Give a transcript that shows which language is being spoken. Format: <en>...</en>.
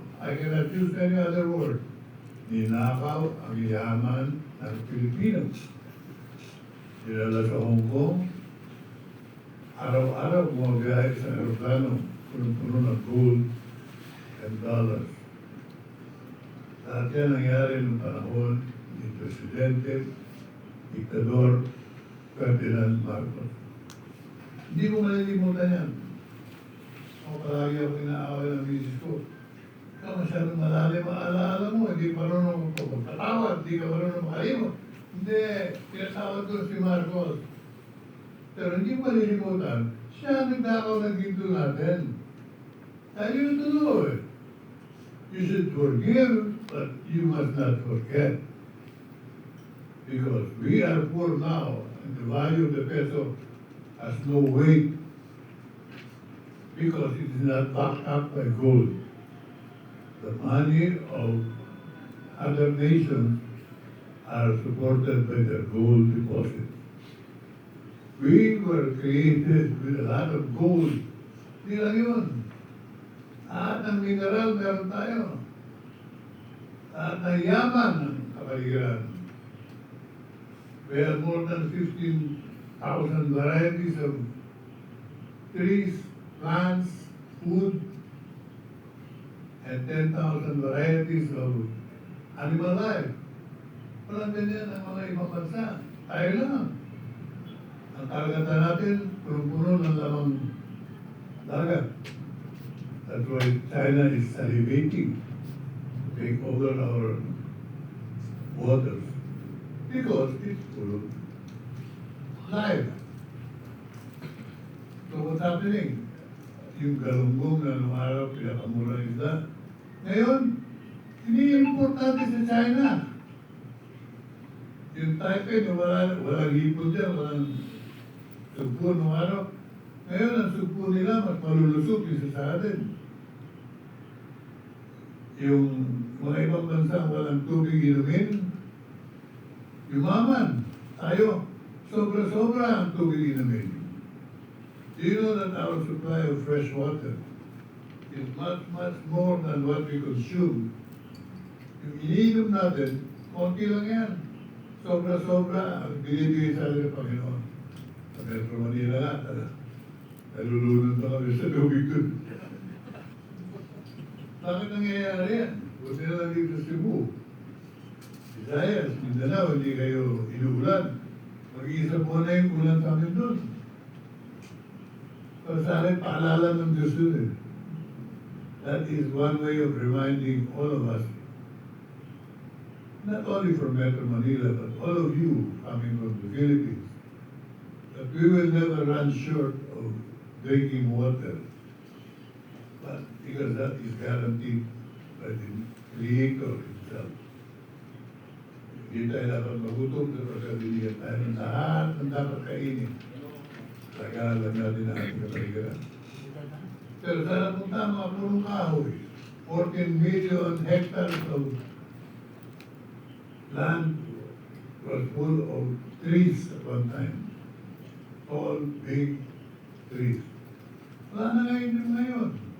<en>I cannot use any other word.</en> <tl>Ninakaw ang yaman ng Pilipinas. Dinala sa Hong Kong. Araw-araw bumabiyahe sa aeroplano. Punong-puno ng</tl> <en>gold and dollars.</en> <tl>Lahat yan nangyari noong panahon ni Presidente, Diktador Ferdinand Marcos. Hindi ko malilimutan yan. Ako palagi ako inaaway ng misis ko. Ikaw masyadong malalim ang alaala mo, hindi marunong magpapatawad, hindi ka marunong makalimot. Hindi, tinatawad ko si Marcos. Pero hindi ko malilimutan, siya ang nagdakaw ng ginto natin. Tayo yung tuloy.</tl> <en>You should forgive, but you must not forget. Because we are poor now, and the value of the peso has no weight because it is not backed up by gold. The money of other nations are supported by their gold deposits. We were created with a lot of gold.</en> <tl>Hindi lang yun. Lahat ng mineral meron tayo. Lahat ng yaman ng kapaligiran.</tl> <en>We have more than 15,000 varieties of trees, plants, food, and 10,000 varieties of animal life.</en> <tl>Walang ganyan ang mga ibang bansa. Tayo lang. Ang karagatan natin, punong-puno ng lamang dagat.</tl> <en>That's why China is salivating to take over our waters. Because it's full of life. So what's happening?</en> <tl>Yung galunggong na nung araw pinakamura isda. Ngayon, ini-import natin sa China. Yung Taipei na walang hipon dyan, walang sugpo nung araw. Ngayon, ang sugpo nila mas malulusog isa sa atin. Yung mga ibang bansa walang tubig inumin, yumaman. Tayo, sobra-sobra ang tubig inumin. Do you know that our supply of fresh water is much, much more than what we consume? Yung iniinom natin, konti lang yan. Sobra-sobra ang binibigay sa atin ng Panginoon. Sa Metro Manila nga, nalulunod na kami sa tubig dun. Bakit nangyayari yan? Buti na lang dito sa Cebu. Visayas, Mindanao, hindi kayo inuulan. Mag-iisa po na yung ulan sa amin dun. Pero sa akin, paalala ng Diyos dun eh.</tl> <en>That is one way of reminding all of us, not only from Metro Manila, but all of you coming from the Philippines, that we will never run short of drinking water. But because that is guaranteed by the Creator Himself.</en> <tl>Hindi tayo dapat magutom kapag binigyan tayo ng lahat ng dapat kainin. Tagalan natin ang ating kapaligiran. Pero sa napunta mga purong kahoy,</tl> <en>14 million hectares of land was full of trees at one time. Tall, big trees.</en> <tl>Wala na ngayon.</tl>